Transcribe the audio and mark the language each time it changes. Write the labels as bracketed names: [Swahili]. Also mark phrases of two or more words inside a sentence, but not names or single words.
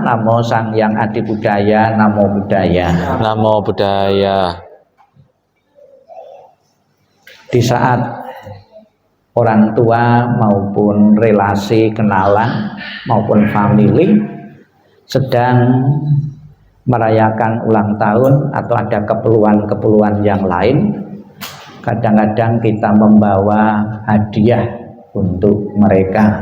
[Pali] Namo Sang Hyang Adi Budaya, Namo Buddhaya. Namo Buddhaya. [Indonesian] Di saat orang tua maupun relasi kenalan maupun family sedang merayakan ulang tahun atau ada keperluan-keperluan yang lain, kadang-kadang kita membawa hadiah untuk mereka.